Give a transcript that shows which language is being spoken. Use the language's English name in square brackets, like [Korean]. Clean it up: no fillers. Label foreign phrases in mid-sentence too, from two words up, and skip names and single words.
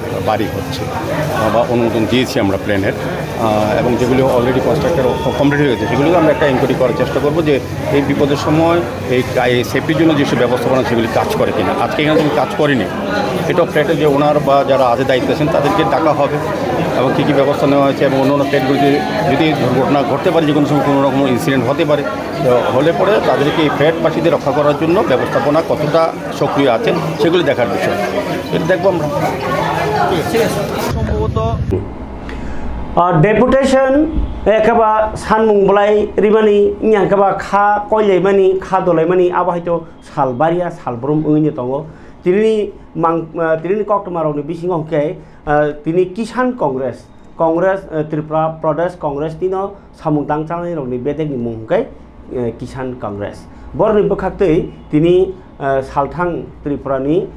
[Bangla] বাড়ি হচ্ছে বা অনুমোদন দিয়েছি আমরা প্ল্যানের এবং যেগুলো [English] already constructed complete [Bangla] হয়ে গেছে সেগুলো আমরা একটা ইনকোয়ারি করার চেষ্টা করবো যে এই বিপদের সময় এই সেফটির জন্য যেসব ব্যবস্থাপনা সেগুলি কাজ করে কিনা আজকে এখানে তুমি কাজ করেনি এটাও ফ্ল্যাটের যে ওনার বা যারা আগে দায়িত্ব আছেন তাদেরকে ডাকা হবে এবং কী কী ব্যবস্থা নেওয়া হয়েছে এবং অন্য ফ্ল্যাটগুলিতে যদি দুর্ঘটনা ঘটতে পারে যে কোনো সময় কোনো রকম ইনসিডেন্ট হতে পারে তো হলে পরে তাদেরকে এই ফ্ল্যাটবাসীদের রক্ষা করার জন্য ব্যবস্থাপনা কতটা সক্রিয় আছেন সেগুলি দেখার বিষয় এটা দেখবো আমরা সম্ভবত [Kok Borok] डेपुटेशन एकेबा सानमुंबलाय रिमानि यांकेबा खा कयलायमानि खा दलायमानि आबाहायतो सालबारिया सालब्रम ओइनो दङ तिनि कक्टमारावनि बिसिङाव हके तिनि किसान कंग्रेस त्रिपुरा प्रदेश कंग्रेस तिनो सामुं दांचांनि रंनि बेदेगनि मुंहकै किसान कंग्रेस बरनि बखाक्तै तिनि सालथां त्रिपुरानि